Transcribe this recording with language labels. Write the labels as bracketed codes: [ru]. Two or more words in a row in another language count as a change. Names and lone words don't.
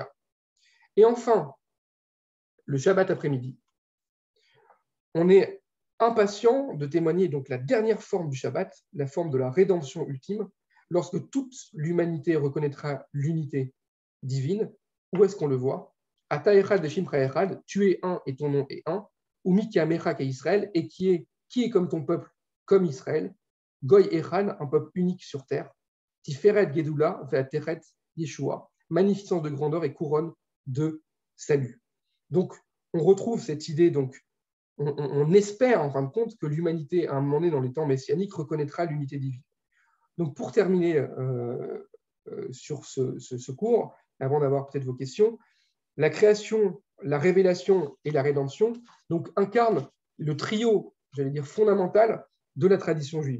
[fr] Et enfin, le Shabbat après-midi, on est impatient de témoigner donc la dernière forme du Shabbat, la forme de la rédemption ultime, lorsque toute l'humanité reconnaîtra l'unité divine. Où est-ce qu'on le voit? [he] אתה אחד ושמך אחד, [fr] tu es un et ton nom est un. [he] ומי כעמך ישראל, [fr] et qui est comme ton peuple, comme Israël. [he] גוי אחד, [fr] un peuple unique sur terre. [he] תפארת גדולה ועטרת ישועה, [fr] magnificence de grandeur et couronne de salut. Donc, on retrouve cette idée, donc, on espère en fin de compte que l'humanité, à un moment donné dans les temps messianiques, reconnaîtra l'unité divine. Donc, pour terminer sur ce cours, avant d'avoir peut-être vos questions, la création, la révélation et la rédemption donc, incarnent le trio, j'allais dire, fondamental de la tradition juive.